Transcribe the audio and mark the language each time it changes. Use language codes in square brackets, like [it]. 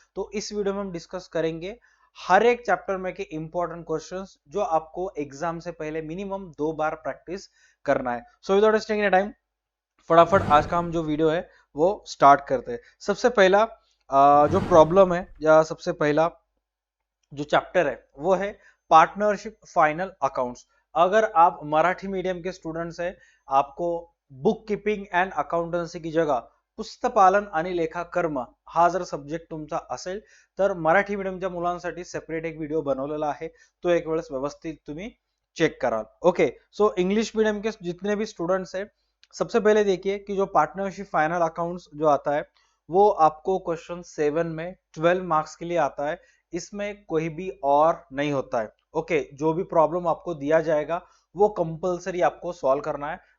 [hi] तो इस वीडियो में हम डिस्कस करेंगे हर एक चैप्टर में के इंपॉर्टेंट क्वेश्चंस जो आपको एग्जाम से पहले मिनिमम 2 बार प्रैक्टिस करना है। [en] so without wasting time [hi] फटाफट आज का हम जो वीडियो है वो स्टार्ट करते हैं। सबसे पहला जो प्रॉब्लम है या सबसे पहला जो चैप्टर है वो है पार्टनरशिप फाइनल अकाउंट्स। अगर आप मराठी मीडियम के स्टूडेंट्स है, आपको बुक कीपिंग अँड अकाउंटन्सी की जगह [mr] पुस्तपालन आणि लेखाकर्म हा जर सब्जेक्ट तुमचा असेल तर मराठी मीडियमच्या मुलांसाठी सेपरेट एक व्हिडिओ बनवलेला आहे, तो एक वेळेस व्यवस्थित तुम्ही चेक कराल। [hi] ओके, सो इंग्लिश मीडियम के जितने भी स्टूडेंट्स है, सबसे पहले देखिए कि जो पार्टनरशिप फाइनल अकाउंट्स जो आता है वो आपको क्वेश्चन 7 में 12 मार्क्स के लिए आता है। इसमें कोई भी और नहीं होता है। ओके, जो भी प्रॉब्लम आपको दिया जाएगा वो कंपलसरी आपको सॉल्व करना है।